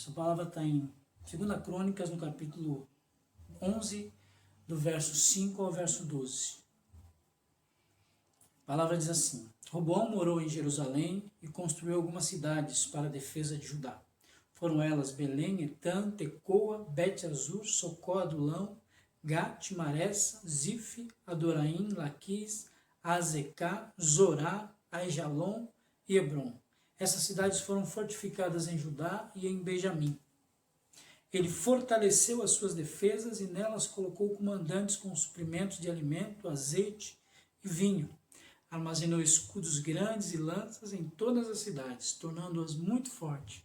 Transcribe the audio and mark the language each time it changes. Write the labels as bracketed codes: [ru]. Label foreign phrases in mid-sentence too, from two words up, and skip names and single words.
[pt] A palavra está em 2 Crônicas, no capítulo 11, do verso 5 ao verso 12. A palavra diz assim: Roboão morou em Jerusalém e construiu algumas cidades para a defesa de Judá. Foram elas Belém, Etã, Tecoa, Bet-Azur, Socó, Adulão, Gat, Maressa, Zif, Adoraim, Laquis, Azecá, Zorá, Aijalon e Hebron. Essas cidades foram fortificadas em Judá e em Benjamim. Ele fortaleceu as suas defesas e nelas colocou comandantes com suprimentos de alimento, azeite e vinho. Armazenou escudos grandes e lanças em todas as cidades, tornando-as muito fortes.